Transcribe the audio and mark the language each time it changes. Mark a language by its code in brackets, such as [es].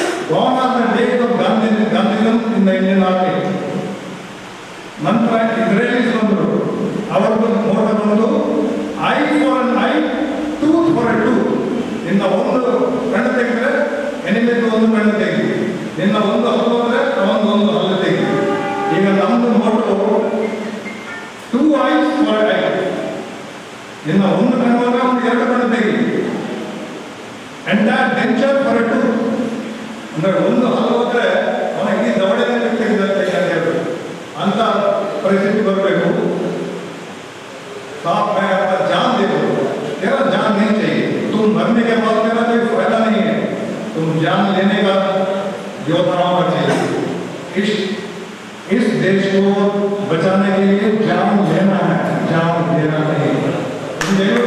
[en] Gone are the days of Gandhism in the Indian Army. [kn] ನಂತರ ಇಸ್ರೇಲೀಸ್ ಬಂದರು. ಅವರದ್ದು ಮೋಟ ಬಂದು [en] Eye for an eye, tooth for a tooth. [kn] ನಿನ್ನ ಒಂದು ಕಣ್ಣು ತೆಗೆದ್ರೆ ಎನಿಮಿದು ಒಂದು ಕಣ್ಣು ತೆಗಿ, ನಿನ್ನ ಒಂದು ಹಲ್ಲು ಹೋದ್ರೆ ಅವನೊಂದು ಹಲ್ಲು ತೆಗಿ. ಈಗ ನಮ್ಮದು ಮೋಟು [en] 2 eyes for an eye. [kn] ನಿನ್ನ ಒಂದು ಕಣ್ಣು ಹೋದ್ರೆ ಒಂದು 2 ಕಣ್ಣು ತೆಗಿ. [en] Entire denture for a tooth. [kn] ಅಂದ್ರೆ ಒಂದು ಹಲ್ಲು ಹೋದ್ರೆ ಅವನಿಗೆ ದವಡೆನೇ ತೆಗೆದಂತೆ ಹೇಳ್ಬೇಕು. ಅಂತ परिस्थिति बरबेकु. [hi] साफ मैं अपना जान दे दो. तेरा जान नहीं चाहिए. तुम मरने के बाद तेरा कोई फायदा नहीं है. तुम जान लेने का योद्धा होना चाहिए. इस देश को बचाने के लिए जान लेना है, जान देना नहीं. मुझे